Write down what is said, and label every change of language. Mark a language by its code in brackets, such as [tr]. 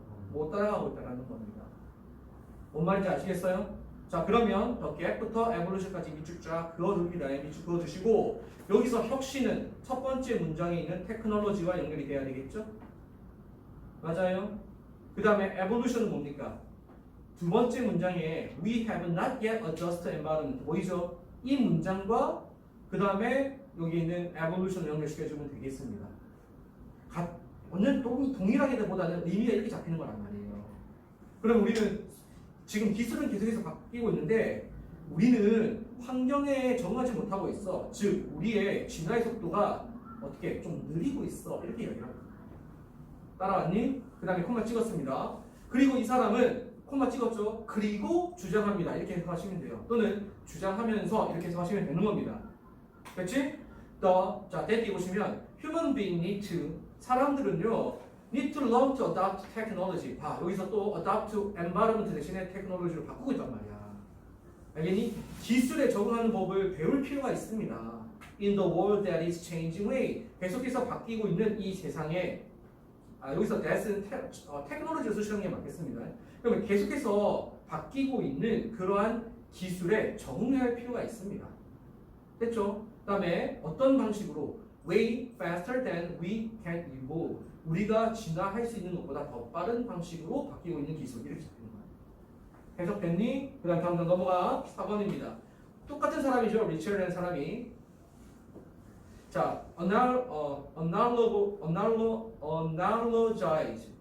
[ko] 못 따라가고 있다는 겁니다. 뭔 말인지 아시겠어요? 자 그러면 더 갭부터 에볼루션까지 밑줄 쫙 그어둡니다. 밑줄 그어두시고 여기서 혁신은 첫 번째 문장에 있는 테크놀로지와 연결이 돼야 되겠죠? 맞아요. 그 다음에 evolution은 뭡니까? 두 번째 문장에 [en] we have not yet adjusted environment [ko] 보이죠? 이 문장과 그 다음에 여기 있는 evolution을 연결시켜주면 되겠습니다. 완전 동일하게보다는 의미가 이렇게 잡히는 거란 말이에요. 그럼 우리는 지금 기술은 계속해서 바뀌고 있는데 우리는 환경에 적응하지 못하고 있어. 즉 우리의 진화의 속도가 어떻게 좀 느리고 있어. 이렇게 이야기를 합니다. 따라왔니? 그 다음에 콤마 찍었습니다. 그리고 이 사람은 콤마 찍었죠. 그리고 주장합니다. 이렇게 해석하시면 돼요. 또는 주장하면서 이렇게 해석하시면 되는 겁니다. 그렇지? 자, 대기 보시면 [en] human being need to [ko] 사람들은요 [en] need to learn to adopt technology. [ko] 봐, 여기서 또 [en] adopt to environment [ko] 대신에 테크놀로지로 바꾸고 있단 말이야. 알겠니? 기술에 적응하는 법을 배울 필요가 있습니다. [en] In the world that is changing way. [ko] 계속해서 바뀌고 있는 이 세상에 여기서 that은 테크놀로지를 쓰시는 게 맞겠습니다. 그러면 계속해서 바뀌고 있는 그러한 기술에 적응해야 할 필요가 있습니다. 됐죠? 그 다음에 어떤 방식으로 [en] way faster than we can evolve. [ko] 우리가 진화할 수 있는 것보다 더 빠른 방식으로 바뀌고 있는 기술. 이렇게 잡히는 거예요. 해석됐니? 그 다음 다음 넘어가 4번입니다. 똑같은 사람이죠. 리처라는 사람이. 자, analogize.